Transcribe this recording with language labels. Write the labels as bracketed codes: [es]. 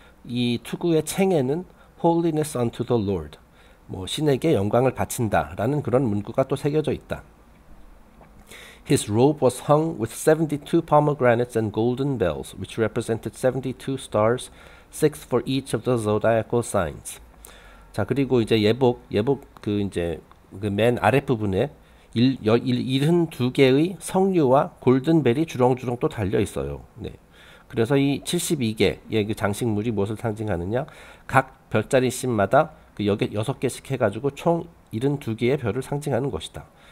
[ko] 이 투구의 챙에는 [en] Holiness unto the Lord. [ko] 뭐 신에게 영광을 바친다라는 그런 문구가 또 새겨져 있다. [en] His robe was hung with 72 pomegranates and golden bells, which represented 72 stars, 6 for each of the zodiacal signs. [ko] 자, 그리고 이제 예복 그 이제 그 맨 아랫부분에 72개의 성류와 골든벨이 주렁주렁 또 달려 있어요. 네. 그래서 이 72개의 그 장식물이 무엇을 상징하느냐? 각 별자리 씬마다 그 6개씩 해가지고 총 72개의 별을 상징하는 것이다.